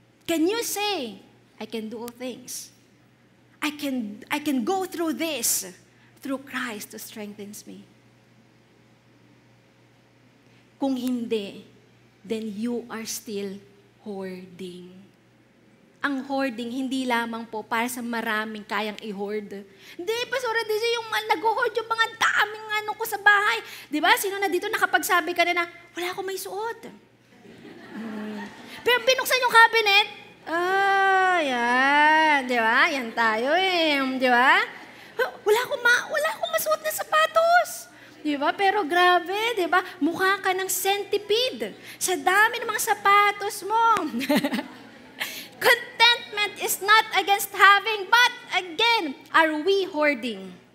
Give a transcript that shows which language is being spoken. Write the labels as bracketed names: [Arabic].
[English] Can you say, I can do all things. I can go through this, through Christ who strengthens me. [Filipino] Kung hindi, [English] then you are still hoarding. [Filipino] ang hoarding hindi lamang po para sa maraming kayang i-hoard. Hindi, Pastora DJ, yung nag-hoard yung mga daming ko sa bahay. Di ba? Sino na dito nakapagsabi ka na wala akong may suot. Pero binuksan yung cabinet, yan. Di ba? Yan tayo eh. Di ba? Wala akong masuot na sapatos. Di ba? Pero grabe, di ba? Mukha ka ng centipede sa dami ng mga sapatos mo. [English] Contentment is not against having, but again, are we hoarding?